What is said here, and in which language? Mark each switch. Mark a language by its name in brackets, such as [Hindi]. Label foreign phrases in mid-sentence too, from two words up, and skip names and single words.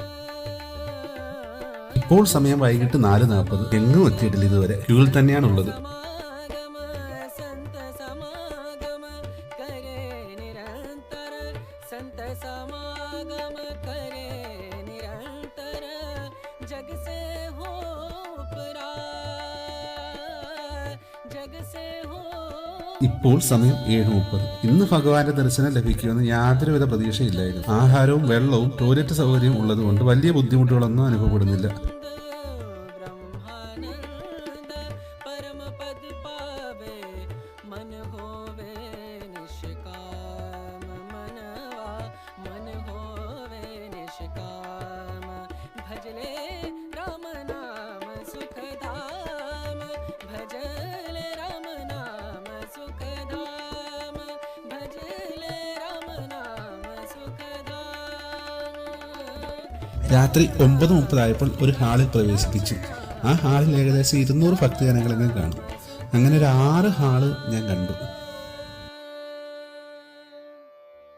[Malayalam] ഇപ്പോൾ സമയം വൈകിട്ട് 4:40. എങ്ങും എത്തിയിട്ടില്ല ഇതുവരെ. ക്യൂവിൽ തന്നെയാണുള്ളത്. [Hindi] समागम संत समागम करे निरंतर संत समागम करे निरंतर जग से हो उपरात जग से हो [Malayalam] ഇപ്പോൾ സമയം 7:30. ഇന്ന് ഭഗവാന്റെ ദർശനം ലഭിക്കുമെന്ന് യാതൊരുവിധ പ്രതീക്ഷയില്ലായിരുന്നു. ആഹാരവും വെള്ളവും ടോയ്ലറ്റ് സൗകര്യവും ഉള്ളതുകൊണ്ട് വലിയ ബുദ്ധിമുട്ടുകളൊന്നും അനുഭവപ്പെടുന്നില്ല. [Hindi] ब्रह्मानंद परम पद पावे मन होवे निष्काम मनवा मन होवे निष्काम भजले राम नाम सुखधाम भजले राम नाम सुखधाम भजले राम नाम सुखधाम. [Malayalam] രാത്രി 9:30 ആയപ്പോൾ ഒരു ഹാളിൽ പ്രവേശിപ്പിച്ചു. ആ ഹാളിൽ ഏകദേശം 200 ഭക്തജനങ്ങളെങ്കിലും കാണും. അങ്ങനെ ഒരു 6 ഹാള് ഞാൻ കണ്ടു.